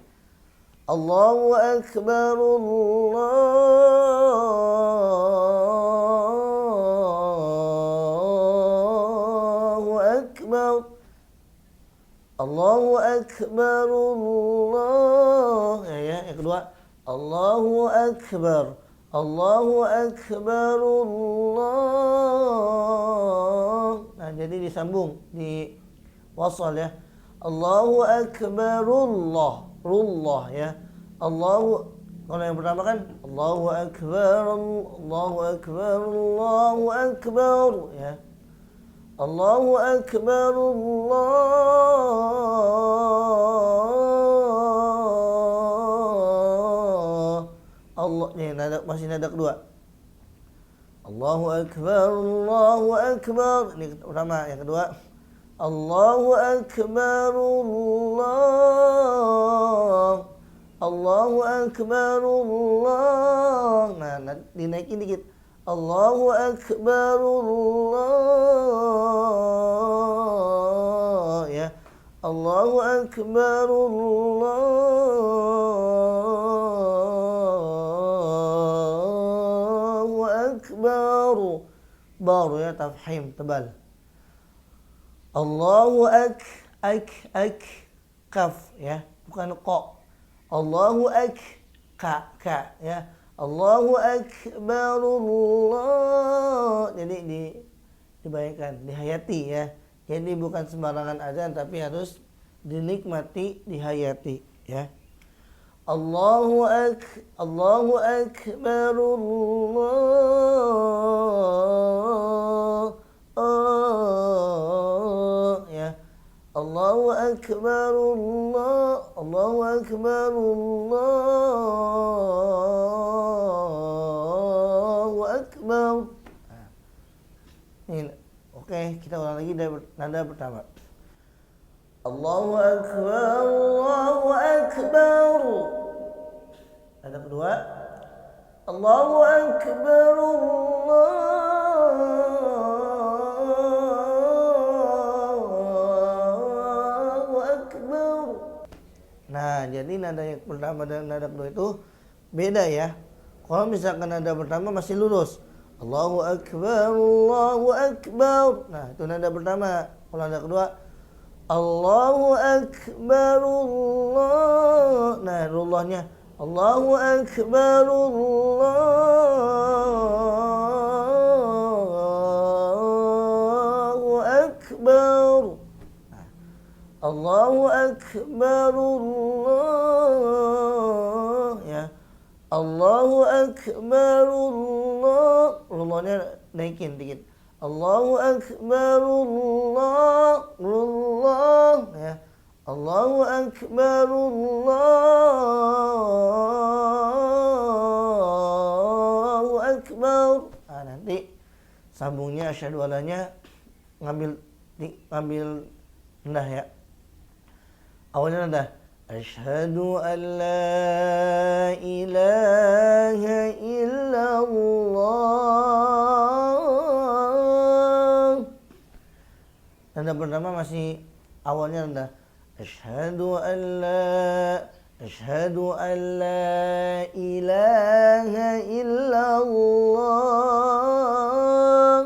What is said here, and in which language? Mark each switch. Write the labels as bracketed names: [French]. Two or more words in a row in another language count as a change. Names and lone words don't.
[Arabic] الله أكبر، الله أكبر، الله أكبر, [Indonesian] ya, yang kedua [Arabic] الله أكبر، الله أكبر, [Indonesian] Nah, jadi disambung, di wasal ya. [Arabic] الله أكبر الله، الله ya. Allahu, [Indonesian] kalau yang pertama kan [Arabic] الله أكبر، الله أكبر، الله أكبر ya. الله أكبر، الله [Indonesian] nih, nada, masih nada kedua. [Arabic] الله أكبر، الله أكبر. Ini pertama, yang kedua الله أكبر، الله أكبر, Nah, dinaikin dikit. الله أكبر, ya. Allahu Akbar, [Indonesian] baru ya, tafhim tebal. [Arabic] الله ك [Indonesian] ya, bukan ko. [Arabic] الله ك ya. الله أكبر, [Indonesian] jadi dibayangkan, dihayati ya. Jadi bukan sembarangan azan, tapi harus dinikmati, dihayati ya. [Arabic] الله أكبر, ya. الله أكبر، الله أكبر، الله أكبر. [Indonesian] Ini, oke, kita ulang lagi dari nada pertama. [Arabic] الله أكبر، الله أكبر. [Indonesian] Nada kedua, [Arabic] الله أكبر، الله أكبر. [Indonesian] Nah, jadi nada yang pertama dan nada kedua itu beda ya. Kalau misalkan nada pertama masih lurus, [Arabic] الله أكبر، الله أكبر. [Indonesian] Nah, itu nada pertama. Kalau nada kedua, [Arabic] الله أكبر، الله. Nah, rullahnya الله أكبر، الله أكبر. Nah, الله أكبر، الله ya. الله أكبر، الله. [Indonesian] Rullahnya naikin dikit. [Arabic] الله أكبر، الله ya. الله أكبر، الله أكبر. [Indonesian] Nah, nanti sambungnya asyhadu allanya ngambil rendah ya. Awalnya rendah. [Arabic] أشهد أن لا إله إلا الله. [Indonesian] Nada pertama masih awalnya rendah. [Arabic] أشهد أن لا إله إلا الله.